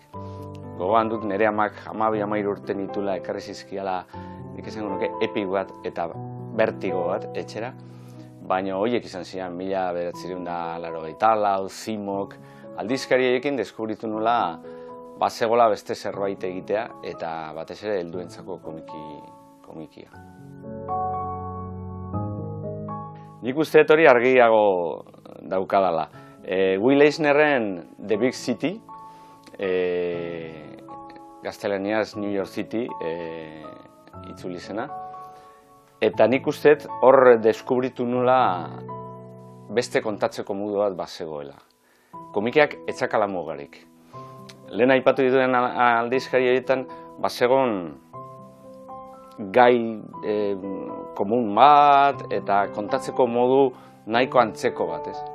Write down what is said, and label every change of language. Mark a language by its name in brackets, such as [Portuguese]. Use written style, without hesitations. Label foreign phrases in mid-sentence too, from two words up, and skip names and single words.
[Basque] Gogoan dut nire amak 12-13 urte nitula ekarri zizkiala, nik esango nuke epik bat eta bertigo bat etxera, baina horiek izan zian 1984, Zimok, aldizkari horiekin deskubritu nola bazegola beste zerbait egitea eta batez ere helduentzako komikia. Nik uste dut hori argiago daukadala. Will Eisnerren [English] The Big City, [Basque] gaztelaniaz [English] New York City [Basque] itzuli zena, eta nik uste hor deskubritu nula beste kontatzeko modu bat bazegoela. Komikiak etzakala mugarik. Lehen aipatu dituen aldizkari horietan bazegon gai komun bat eta kontatzeko modu nahiko antzeko bat, ez?